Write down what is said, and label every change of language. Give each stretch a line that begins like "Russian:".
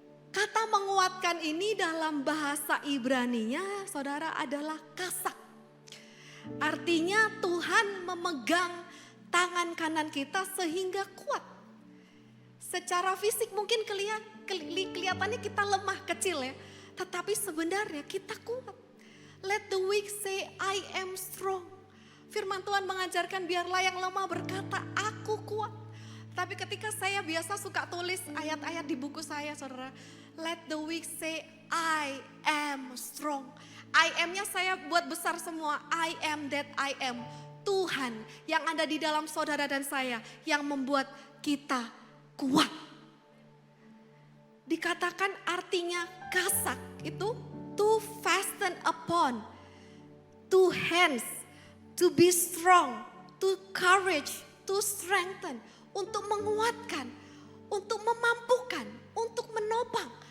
Indonesian: Kata menguatkan ini dalam bahasa Ibraninya, saudara, adalah kasak. Artinya Tuhan memegang tangan kanan kita sehingga kuat. Secara fisik mungkin kelihatannya kita lemah kecil ya. Tetapi sebenarnya kita kuat.
English: Let the weak say I am strong.
Indonesian: Firman Tuhan mengajarkan biarlah yang lemah berkata aku kuat. Tapi ketika saya biasa suka tulis ayat-ayat di buku saya saudara.
English: Let the weak say I am strong. I am-nya
Indonesian: saya buat besar semua.
English: I am that I am.
Indonesian: Tuhan yang ada di dalam saudara dan saya yang membuat kita kuat. Dikatakan artinya kasak itu
English: to fasten upon, to hands, to be strong, to courage, to strengthen,
Indonesian: untuk menguatkan, untuk memampukan, untuk menopang.